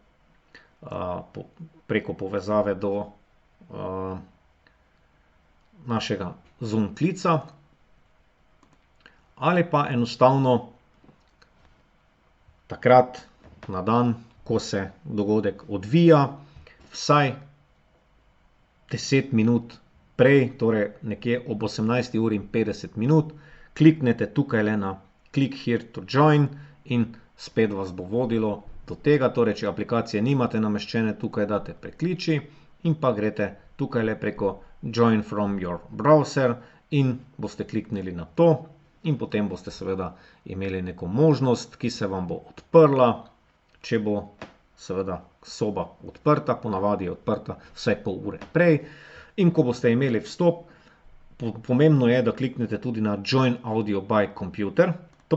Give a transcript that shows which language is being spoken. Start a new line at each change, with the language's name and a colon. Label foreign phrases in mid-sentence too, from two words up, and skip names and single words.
Slovenian: preko povezave do našega Zoom klica, ali pa enostavno takrat na dan, ko se dogodek odvija, vsaj 10 minut prej, torej nekje ob 18. uri in 50 minut, kliknete tukaj le na
English: click here to join
Slovenian: in spet vas bo vodilo do tega. Torej, če aplikacije nimate nameščene, tukaj date prekliči in pa greste tukaj le preko
English: join from your browser
Slovenian: in boste kliknili na to in potem boste seveda imeli neko možnost, ki se vam bo odprla, če bo seveda soba odprta, ponavadi je odprta vsaj pol ure prej. In ko boste imeli vstop, pomembno je, da kliknete tudi na
English: Join Audio by Computer.